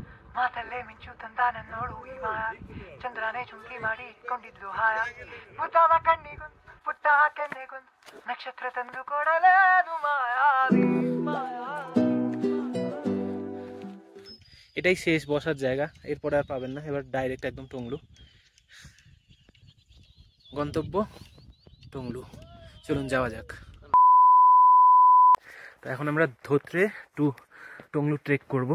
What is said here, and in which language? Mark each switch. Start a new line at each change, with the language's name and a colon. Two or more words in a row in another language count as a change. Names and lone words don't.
Kannada: ಮಾತಲ್ಲೇ ಮಿಂಚು ತಂದಾನ ನೋಡು ಈ ಮಾಯಾವಿ ಚಂದ್ರನೇ ಚುಂಕಿ ಮಾಡಿ ಕೊಂಡಿದ್ಲು ಹಾಯಾಗಿ ಪುಟ್ಟದ ಕಣ್ಣಿಗೊಂದು ಪುಟ್ಟ ಕೆನ್ನೆಗೊಂದು ನಕ್ಷತ್ರ ತಂದು ಕೊಡಲೇದು ಮಾಯಾವಿ
Bangla: এটাই শেষ বসার জায়গা, এরপরে আর পাবেন না। এবার ডাইরেক্ট একদম টংলু, গন্তব্য টংলু। চলুন যাওয়া যাক। তো এখন আমরা ধোত্রে টু টংলু ট্রেক করব।